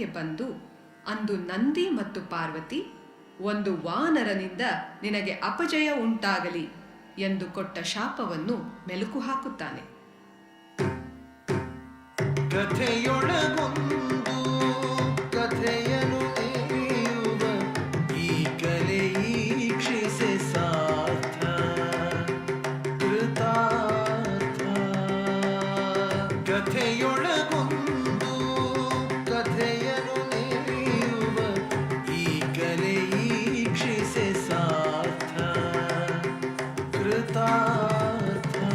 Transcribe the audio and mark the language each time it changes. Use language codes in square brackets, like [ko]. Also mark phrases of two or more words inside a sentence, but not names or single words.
[kn] ಬಂದು ಅಂದು ನಂದಿ ಮತ್ತು ಪಾರ್ವತಿ ಒಂದು ವಾನರನಿಂದ ನಿನಗೆ ಅಪಜಯ ಉಂಟಾಗಲಿ ಎಂದು ಕೊಟ್ಟ ಶಾಪವನ್ನು ಮೆಲುಕು ಹಾಕುತ್ತಾನೆ. ಕಥೆಯೊಳಗೊಂದು ಕಥೆಯನು ನೇಯುವ ಈ ಕಲೆ ಈಕ್ಷಿಸೆ ಸಾರ್ಥ ಕೃತಾರ್ಥ. ಕಥೆಯೊಳಗೊಂದು ಕಥೆಯನು ನೇಯುವ ಈ ಕಲೆ ಈಕ್ಷಿಸೆ ಸಾರ್ಥ ಕೃತಾರ್ಥ.